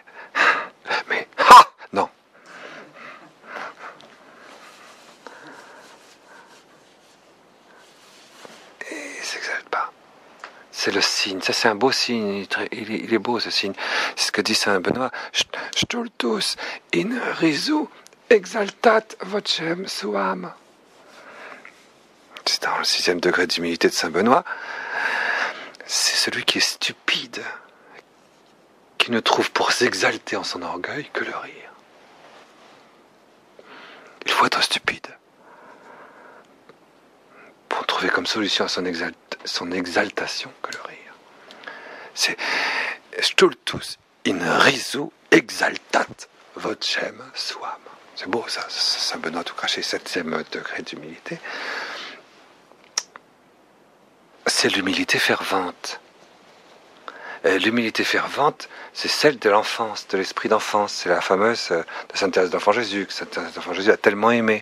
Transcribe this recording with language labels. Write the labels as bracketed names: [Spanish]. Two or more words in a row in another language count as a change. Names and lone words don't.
[French] Mais, non. Et il ne s'exalte pas. C'est le signe. Ça, c'est un beau signe. Il est beau, ce signe. C'est ce que dit Saint Benoît. [Latin] Stultus in risu exaltat vocem suam. [French] C'est dans le 6e degré d'humilité de Saint Benoît. C'est celui qui est stupide, qui ne trouve pour s'exalter en son orgueil que le rire. Il faut être stupide pour trouver comme solution à son exaltation que le rire. [Latin] C'est stultus in risu exaltat vocem suam. [French] C'est beau ça, Saint Benoît tout craché, 7e degré d'humilité. C'est l'humilité fervente. L'humilité fervente, c'est celle de l'enfance, de l'esprit d'enfance. C'est la fameuse de Sainte Thérèse d'Enfant Jésus, que Sainte Thérèse d'Enfant Jésus a tellement aimé.